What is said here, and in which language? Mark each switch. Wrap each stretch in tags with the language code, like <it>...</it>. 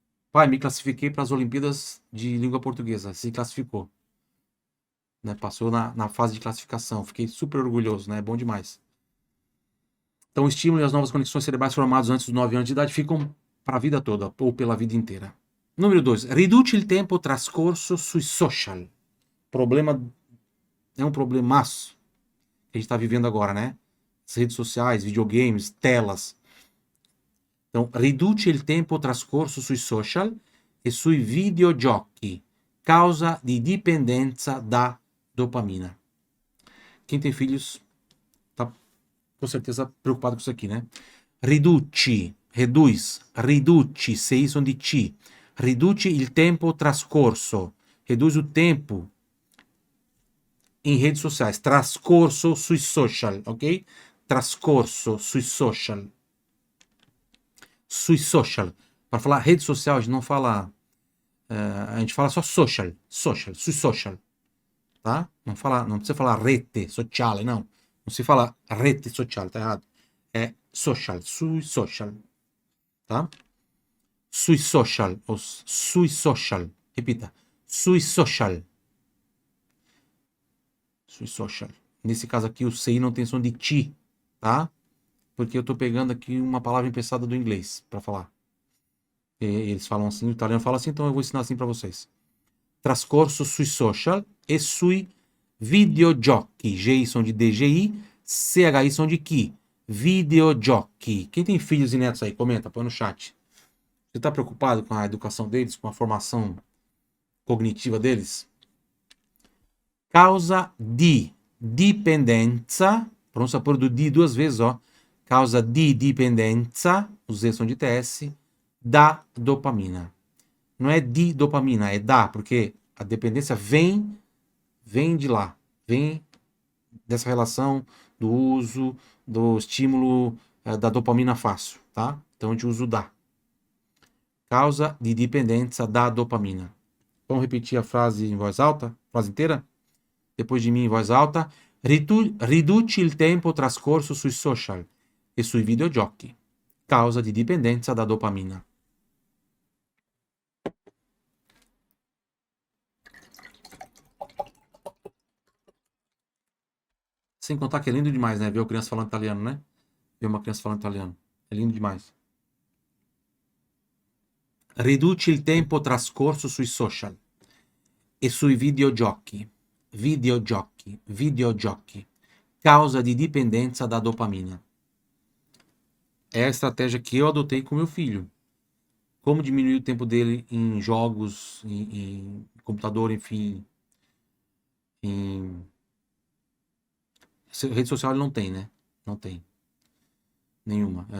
<pt>Pai, me classifiquei para as Olimpíadas de Língua Portuguesa. Se classificou. Né? Passou na fase de classificação. Fiquei super orgulhoso, né? Bom demais. Então, o estímulo e as novas conexões cerebrais formadas antes dos 9 anos de idade ficam para a vida toda, ou pela vida inteira. Número 2.</pt> <it>Riduce il tempo trascorso sui social.</it> <pt>Problema... É um problemaço que a gente está vivendo agora, né? As redes sociais, videogames, telas. Então,</pt> <it>riduce il tempo trascorso sui social e sui videogiochi, causa di dipendenza da dopamina.</it> <pt>Quem tem filhos tá com certeza preocupado com isso aqui, né?</pt> <it>Riduci, sei sono di C. Riduci il tempo trascorso,</it> <pt>reduz o tempo em redes sociais,</pt> <it>trascorso sui social, ok? Trascorso sui social. Sui social.</it> <pt>Para falar rede social, a gente não fala. A gente fala só social. Social,</pt> <it>sui social.</it> <pt>Tá? Não precisa falar</pt> <it>rete sociale,</it> <pt>não. Não se fala</pt> <it>rete sociale,</it> <pt>tá errado. É social,</pt> <it>sui social.</it> <pt>Tá? Sui social, ou sui social. Repita. Sui social.</pt> <it>Sui social.</it> <pt>Nesse caso aqui, o CI não tem som de ti, tá? Porque eu tô pegando aqui uma palavra emprestada do inglês para falar. Eles falam assim, o italiano fala assim, então eu vou ensinar assim para vocês.</pt> <it>Trascorso sui social e sui videogiochi.</it> <pt>GI são de DGI, CHI são de chi. Videogiochi. Quem tem filhos e netos aí? Comenta, põe no chat. Você está preocupado com a educação deles, com a formação cognitiva deles?</pt> <it>Causa di dipendenza,</it> <pt>pronúncia por do di 2 vezes, ó.</pt> <it>Causa di dipendenza,</it> <pt>os Z são de TS,</pt> <it>da dopamina.</it> <pt>Não é de dopamina, é da, porque a dependência vem de lá, vem dessa relação do uso do estímulo da dopamina fácil, tá? Então a gente usa o da. Causa de dependência da dopamina. Vamos repetir a frase em voz alta, frase inteira? Depois de mim em voz alta.</pt> <it>Riduci il tempo trascorso sui social e sui videogiochi. Causa di dipendenza da dopamina.</it> <pt>Sem contar que é lindo demais, né? Ver uma criança falando italiano, né? Ver uma criança falando italiano. É lindo demais.</pt> <it>Riduci il tempo trascorso sui social e sui videogiochi. Videogiochi. Causa di dipendenza da dopamina.</it> <pt>É a estratégia que eu adotei com meu filho. Como diminuir o tempo dele em jogos, em computador, enfim. Em rede social ele não tem, né? Não tem. Nenhuma.</pt>